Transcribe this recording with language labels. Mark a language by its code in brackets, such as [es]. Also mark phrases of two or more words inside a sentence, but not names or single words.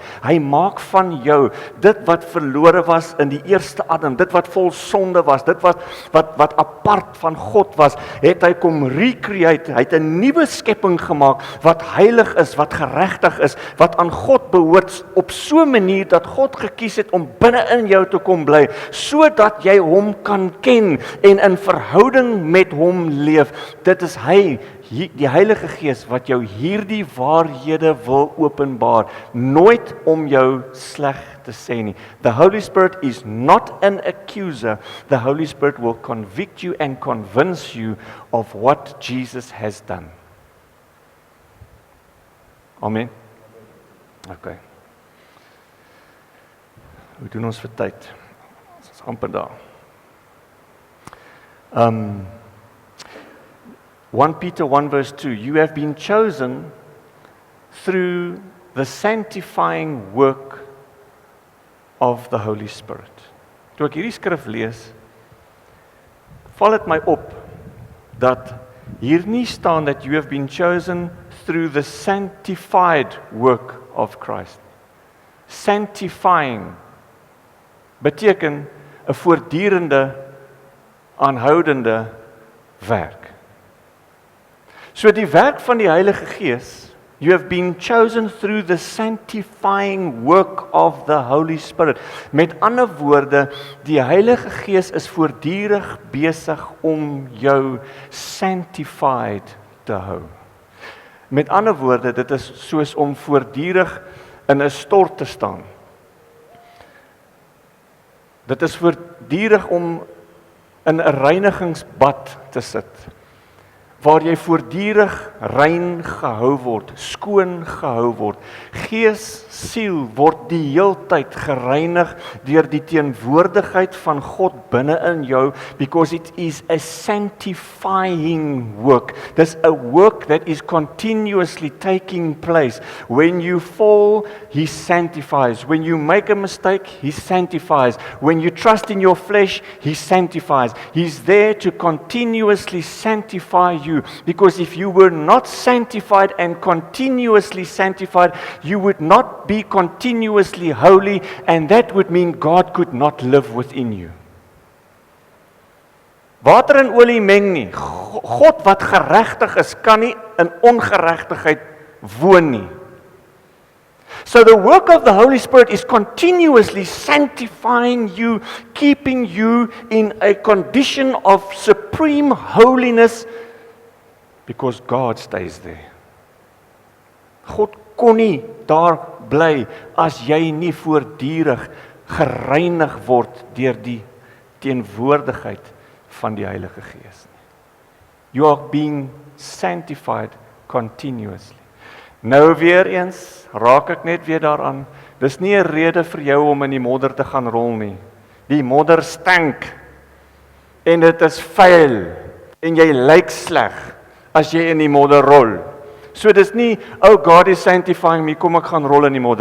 [af] Hy maak van jou dit wat verlore was in die eerste Adam, dit wat vol sonde was, dit wat apart van God was, het hy kom recreate, hy het 'n nuwe skepping gemaak, wat heilig is, wat geregtig is, wat aan God behoort, op so 'n manier dat God gekies het om binne in jou te kom bly, sodat jy hom kan ken en in verhouding met hom leef. Dit is hy, die Heilige Gees, wat jou hierdie waarhede wil openbaar, nooit om jou sleg te sê nie. [en] The Holy Spirit is not an accuser. The Holy Spirit will convict you and convince you of what Jesus has done. Amen. Okay. [af] Hoe doen ons vir tyd? Ons is amper daar. [en] 1 Peter 1 verse 2, you have been chosen through the sanctifying work of the Holy Spirit. [af] Toe ek hierdie skrif lees, val dit my op dat hier nie staan [en] that you have been chosen through the sanctified work of Christ. [af] Sanctifying beteken 'n voortdurende, aanhoudende werk. So die werk van die Heilige Gees, [en] you have been chosen through the sanctifying work of the Holy Spirit. [af] Met ander woorde, die Heilige Gees is voortdurend besig om jou sanctified te hou. Met ander woorde, dit is soos om voortdurend in 'n stort te staan. Dit is voortdurend om in 'n reinigingsbad te sit, waar jy voortdurend rein gehou word, skoon gehou word. Gees, siel word die heeltyd gereinig deur die teenwoordigheid van God binne in jou, [en] because it is a sanctifying work. There's a work that is continuously taking place. When you fall, He sanctifies. When you make a mistake, He sanctifies. When you trust in your flesh, He sanctifies. He's there to continuously sanctify you, because if you were not sanctified and continuously sanctified, you would not be continuously holy, and that would mean God could not live within you. [af] Water en olie meng nie. God wat geregtig is, kan nie in ongeregtigheid woon nie. [en] So the work of the Holy Spirit is continuously sanctifying you, keeping you in a condition of supreme holiness, because God stays there. [af] God kon nie daar bly as jy nie voortdurend gereinig word deur die teenwoordigheid van die Heilige Gees nie. [en] You are being sanctified continuously. [af] Nou weer eens, raak ek net weer daaraan, dis nie 'n rede vir jou om in die modder te gaan rol nie. Die modder stink, en dit is vuil, en jy lyk sleg as jy in die modder rol. So dis nie, [en] oh God is sanctifying me, [af] kom ek gaan rol in die modder.